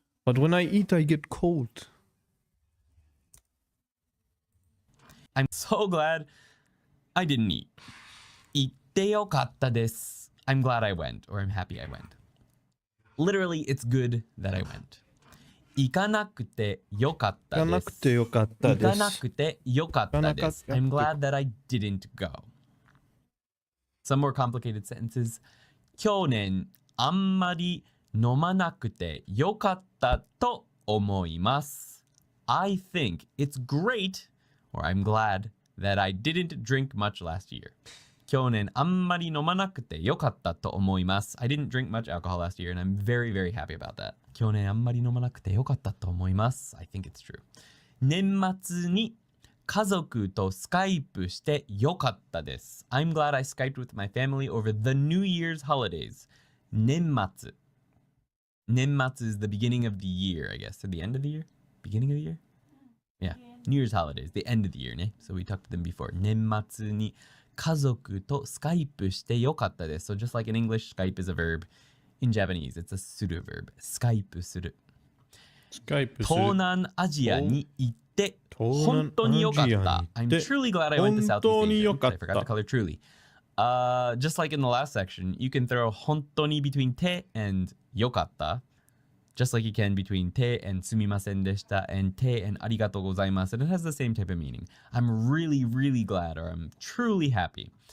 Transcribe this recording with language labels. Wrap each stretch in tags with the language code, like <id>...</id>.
<en>But when I eat I get cold. I'm so glad I didn't eat.</en> <ja>行ってよかったです.</ja> <en>I'm glad I went, or I'm happy I went. Literally, it's good that I went.</en> <ja>行かなくてよかったです。行かなくてよかったです。行かなくてよかったです。</ja> <en>I'm glad that I didn't go. Some more complicated sentences.</en> <ja>去年あんまり飲まなくてよかったと思います。</ja> <en>I think it's great, or I'm glad that I didn't drink much last year.</en> <ja>去年あんまり飲まなくてよかったと思います。</ja> <en>I didn't drink much alcohol last year, and I'm very, very happy about that.</en> <ja>去年あんまり飲まなくてよかったと思います。</ja> <en>I think it's true.</en> <ja>年末に家族とスカイプしてよかったです。</ja> <en>I'm glad I Skyped with my family over the New Year's holidays.</en> <ja>年末.</ja> <en>年末 is the beginning of the year, I guess. Or the end of the year? Beginning of the year? Yeah. New Year's holidays, the end of the year, ね. So we talked to them before.</en> <ja>年末に家族とスカイプしてよかったです。</ja> <en>So just like in English, Skype is a verb. In Japanese, it's a suru verb.</en> <ja>スカイプする。東南アジアに行って本当によかった。</ja> <en>I'm truly glad I went to Southeast Asia. I forgot the color truly. Just like in the last section, you can throw 本当に between て and よかった. Just like you can between て and すみませんでした and て and ありがとうございます. And it has the same type of meaning. I'm really, really glad, or I'm truly happy.</en>